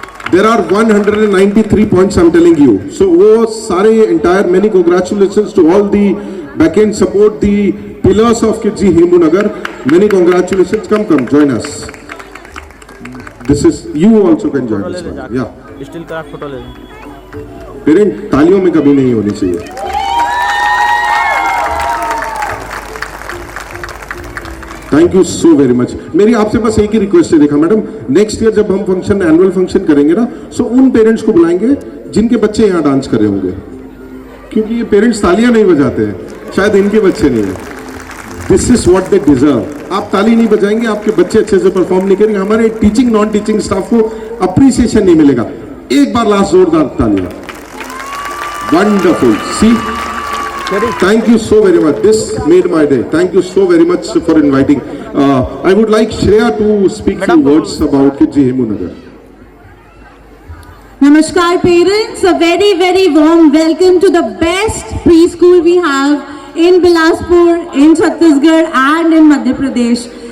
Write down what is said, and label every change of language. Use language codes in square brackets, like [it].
[en] There are 193 points, I'm telling you. So [hi] वो सारे [en] entire, many congratulations to all the backend support, the pillars of Kidji Hemunagar. Many congratulations. Come, join us. This is, you also can join us. Yeah. [hi] Still का photo ले लें. Parent तालियों में कभी नहीं होनी चाहिए. [en] Thank you so very much. [hi] मेरी आपसे बस एक ही रिक्वेस्ट है, देखा मैडम, नेक्स्ट ईयर जब हम फंक्शन, एनुअल फंक्शन करेंगे ना, सो उन पेरेंट्स को बुलाएंगे जिनके बच्चे यहाँ डांस कर रहे होंगे, क्योंकि ये पेरेंट्स तालियां नहीं बजाते हैं, शायद इनके बच्चे नहीं है. [en] This is what they deserve. [hi] आप ताली नहीं बजाएंगे, आपके बच्चे अच्छे से परफॉर्म नहीं करेंगे, हमारे टीचिंग नॉन टीचिंग स्टाफ को अप्रिसिएशन नहीं मिलेगा. एक बार लास्ट जोरदार तालियां. Wonderful. [en] See, thank you so very much. This made my day. Thank you so very much for inviting. I would like Shreya to speak few words about Kidji Hemunagar. Namaskar parents, a very very warm welcome to the best preschool we have in Bilaspur, in Chhattisgarh and in Madhya Pradesh.